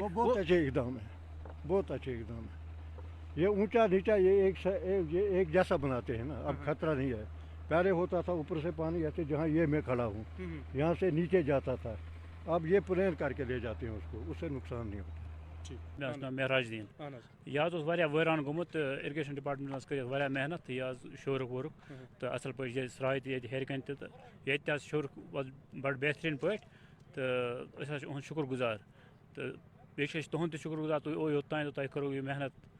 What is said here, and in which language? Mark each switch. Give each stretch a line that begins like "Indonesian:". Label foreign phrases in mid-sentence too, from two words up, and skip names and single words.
Hindi: वो बहुत अच्छे इकदाम है, बहुत अच्छे इकदाम है। ये ऊंचा नीचा ये एक जैसा बनाते हैं ना, अब खतरा नहीं है। पहले होता था ऊपर से पानी ऐसे, जहाँ ये मैं खड़ा हूँ, यहाँ से नीचे जाता था, अब ये प्लेन करके ले जाते हैं उसको, उससे नुकसान नहीं होता।
Kashmiri: مےٚ چھُ ناو مہراج دیٖن یہِ حظ اوس واریاہ وٲران گوٚمُت تہٕ
English: irrigation department
Kashmiri: کٔرِتھ واریاہ محنت تہٕ یہِ حظ شوٗرُکھ ووٗرُکھ تہٕ اَصٕل پٲٹھۍ یہِ سرٛاے تہِ ییٚتہِ ہیٚرِ کَنۍ تہِ تہٕ ییٚتہِ تہِ حظ شوٗرُکھ بَڑٕ بہتریٖن پٲٹھۍ تہٕ أسۍ حظ چھِ اُہُنٛد شُکُر گُزار تہٕ بیٚیہِ چھِ أسۍ تُہُنٛد تہِ شُکُر گُزار تُہۍ اوٚو یوٚتانۍ تہٕ تۄہہِ کٔرٕو یہِ محنت